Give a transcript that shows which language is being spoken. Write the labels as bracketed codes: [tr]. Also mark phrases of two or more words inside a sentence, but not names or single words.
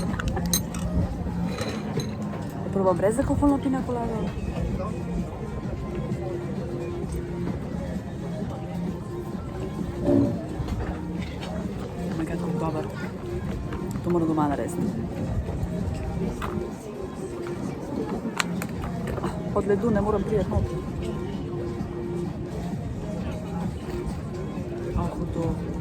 [sl] Probam brez alkoholno pina colado. [en] Oh my god, [sl] kako dober. To moram doma narediti. Od ledu ne moram priti not. Hudo.